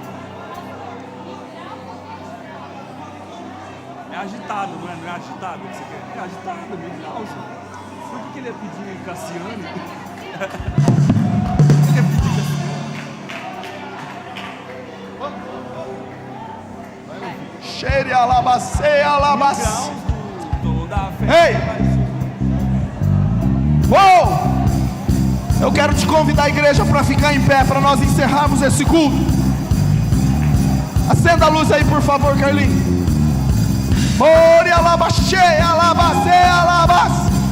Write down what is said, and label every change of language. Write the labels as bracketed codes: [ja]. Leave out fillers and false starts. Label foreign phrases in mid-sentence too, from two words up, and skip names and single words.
[pt] É agitado, não é? Não é agitado que você quer? É agitado, meu Deus. Por que ele ia pedir Cassiane? Ele ia pedir Cassiane. xere, alabacê, alabacê. Ei! Uou! Eu quero te convidar a igreja para ficar em pé, para nós encerrarmos esse culto. Acenda a luz aí, por favor, Carlinhos. Ore, alabacê, alabacê, alabacê.